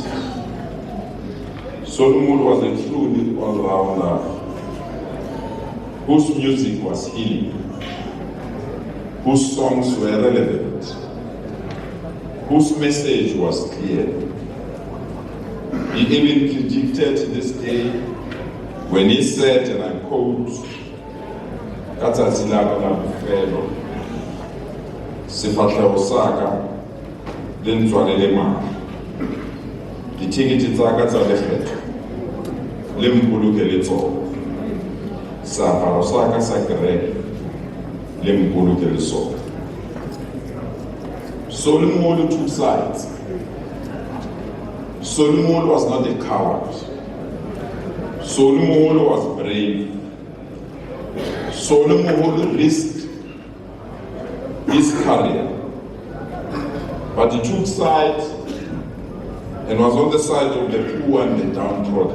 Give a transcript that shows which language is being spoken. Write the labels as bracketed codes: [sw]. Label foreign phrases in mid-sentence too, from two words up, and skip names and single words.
[en] Solly Moholo was a truly all-rounder whose music was healing, whose songs were relevant, whose message was clear. He even predicted this day when he said, and I quote, [tn] "Katsatsi laka la bofelo, sefatlhego saka le ntswalele mane, ditikete tsaka tsa lekgetho le mpolokele tsona, seaparo saka sa kereke le mpolokele sona." [en] Solly Moholo took sides. Solly Moholo was not a coward. Solly Moholo was brave. Solly Moholo risked his career, but he took sides and was on the side of the poor and the downtrodden.